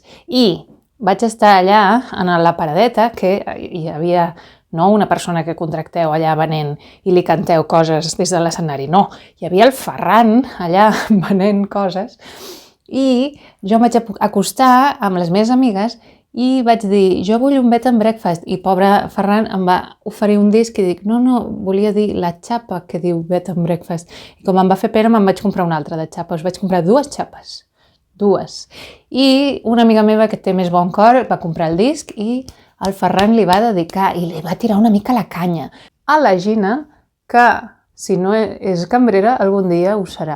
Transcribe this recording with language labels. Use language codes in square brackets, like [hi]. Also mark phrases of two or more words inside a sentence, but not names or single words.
[ca] I vaig estar allà, en la paradeta, que hi havia no una persona que contracteu allà venent i li canteu coses des de l'escenari, no. Hi havia el Ferran allà venent coses i jo em vaig acostar amb les meves amigues i vaig dir, jo vull un [en] bed and breakfast, [ca] i pobre Ferran em va oferir un disc i dic, no, volia dir la xapa que diu [en] bed and breakfast. [ca] I com em va fer pena me'n vaig comprar una altra de xapes, vaig comprar 2 xapes, 2. I una amiga meva que té més bon cor va comprar el disc i el Ferran li va dedicar i li va tirar una mica la canya a la Gina, que si no és cambrera algun dia ho serà.